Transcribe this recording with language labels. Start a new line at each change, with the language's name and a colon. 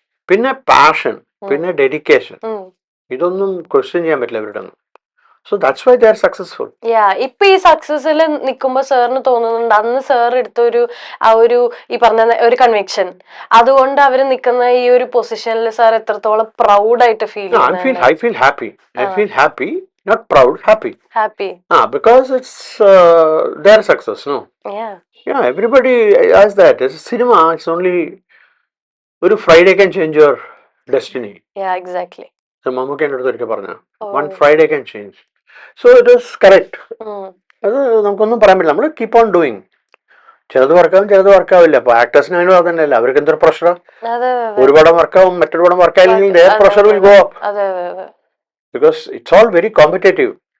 Malayalam: പിന്നെ പാഷൻ, പിന്നെ ഡെഡിക്കേഷൻ, ഇതൊന്നും ക്വസ്റ്റ്യൻ ചെയ്യാൻ പറ്റില്ല അവരുടെ ഒന്നും.
English: So that's why they are successful.
Malayalam: ഇപ്പൊ ഈ സക്സസിൽ നിൽക്കുമ്പോ സാറിന് തോന്നുന്നുണ്ട് അന്ന് സാർ എടുത്ത ഒരു ഈ പറഞ്ഞ ഒരു കൺവിക്ഷൻ, അതുകൊണ്ട് അവര് നിൽക്കുന്ന ഈ ഒരു പൊസിഷനിൽ സാർ എത്രത്തോളം പ്രൗഡ് ആയിട്ട് ഫീൽ ചെയ്യുന്നു?
English: I feel happy, not proud, happy. Because it's their success, no? Yeah, everybody has that. It's cinema, it's only ഒരു Friday can change your destiny. Yeah, exactly. So Mammootty
Malayalam: എൻ്റെ അടുത്ത് ഒരിക്കൽ പറഞ്ഞ
English: one Friday can change. So it is correct.
Malayalam: അത് നമുക്കൊന്നും പറയാൻ പറ്റില്ല.
English: നമ്മൾ keep on doing.
Malayalam: ചിലത് വർക്കാവും, ചിലത് വർക്കാവില്ല. അപ്പൊ ആക്ടേഴ്സിനായാലും അത് തന്നെയല്ല, അവർക്ക് എന്തൊരു പ്രഷറാ. ഒരു പടം വർക്കാവും, മറ്റൊരു പടം വർക്കായില്ലെങ്കിൽ
English: their pressure will go up. Because it's all very competitive.